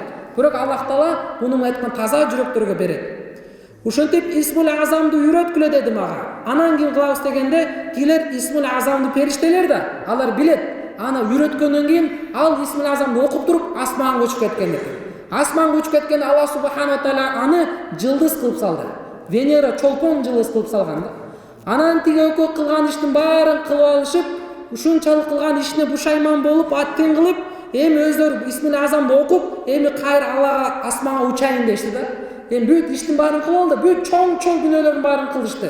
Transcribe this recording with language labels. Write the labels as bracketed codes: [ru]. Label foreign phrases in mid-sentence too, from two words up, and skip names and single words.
[ky] Бирок Аллах Таала муну айткан таза жүрөктөргө берет. Ошентип Исмул Азамды үйрөткүлө деди мага. Анан ким кылабыз дегенде, килер Исмул Азамды периштелер да, алар билет. Аны үйрөткөндөн кийин ал Исмул Азамды окуп туруп асманга учуп кеткен экен. Асманга учуп кеткенде Аллах [ar] سبحانه وتعالى [ky] аны жылдыз кылып салды. Венера чолпон жылдыз кылып салган да. Анан тиги экөө кылган иштин баарын кылып алышып, ушунчалык кылган ишине бушайман болуп, аттен кылып, эми өздөрү Исмул Азамды окуп, эми кайра Аллага асманга учайын дешти да. Эми бүт иштин баарын кылып алды, бүт чоң күнөөлөрдүн баарын кылышты.